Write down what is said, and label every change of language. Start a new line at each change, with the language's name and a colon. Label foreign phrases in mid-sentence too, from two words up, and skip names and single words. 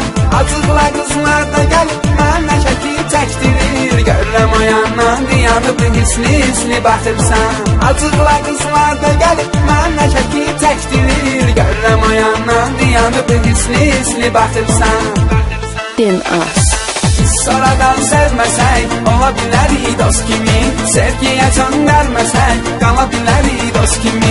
Azerbaijani: Acıqla kızlar da gelip mənə şəkil çəkdirir. Görürəm o yandan dayanıb hisli baxırsan. Acıqla kızlar da gelip mənə şəkil çəkdirir. Görürəm o yandan dayanıb hisli baxırsan. DNA.
Turkish: Sonradan sevmesen olabilir dost kimi, sevgiye can vermesen kalabilir dost kimi.